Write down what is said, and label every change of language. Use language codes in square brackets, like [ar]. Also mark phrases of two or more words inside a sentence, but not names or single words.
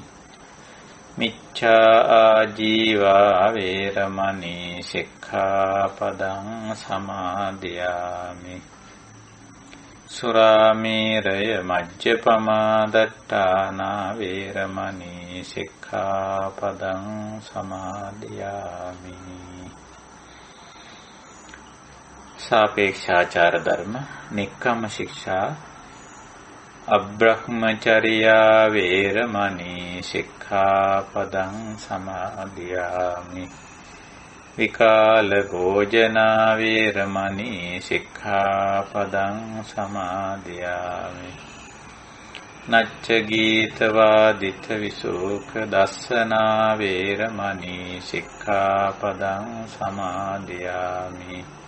[pi] මිච්ඡා ආජීවා වේරමණී සික්ඛාපදං සමාදියාමි. සුරාමේරය මජ්ජපමා දට්ඨානා වේරමණී සික්ඛාපදං සමාදියාමි. සාපේක්ෂාචාර ධර්ම නික්කම්ම ශික්ෂා අබ්‍රහ්මචර්යා වේරමණී සික්ඛාපදං සමාදියාමි. විකාල භෝජනා වේරමණී සික්ඛාපදං සමාදියාමි. නච්ච ගීත වාදිත විසුඛ දස්සනා වේරමණී සික්ඛාපදං සමාදියාමි.